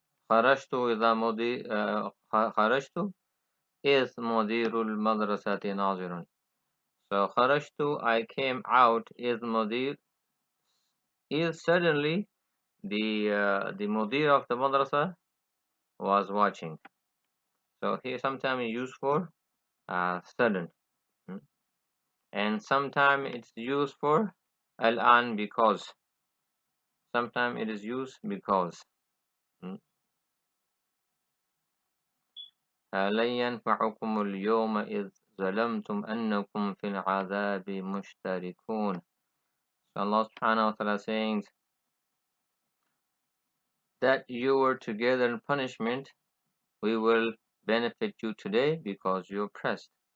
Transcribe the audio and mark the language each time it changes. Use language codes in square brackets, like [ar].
[ar] خرجت إذا خرجت إذ مدير المدرسة ناظر. [en] So خرجت, I came out, [ar] إذ مدير, [en] is suddenly the mudir of the madrasa was watching. So here sometimes used for sudden, and sometimes it's used for al-an, because. Sometimes it is used because. [ar] لن ينفعكم اليوم إذ ظلمتم أنكم في العذاب مشتركون. [en] So Allah subhanahu wa ta'ala saying that you were together in punishment we will benefit you today because you oppressed.